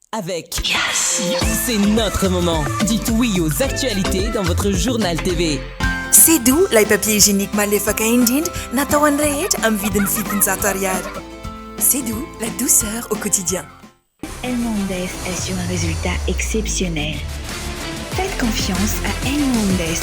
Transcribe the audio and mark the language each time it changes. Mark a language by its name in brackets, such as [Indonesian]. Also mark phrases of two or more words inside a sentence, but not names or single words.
[French] avec C'est notre moment. Dites oui aux actualités dans votre journal TV. C'est doux, les papiers hygiéniques [Malagasy] malefaka indrindra natao any rehetra amin'ny vidiny fitonjato ariary. [French] C'est doux, la douceur au quotidien. El Mondes assure un résultat exceptionnel. Faites confiance à El Mondes.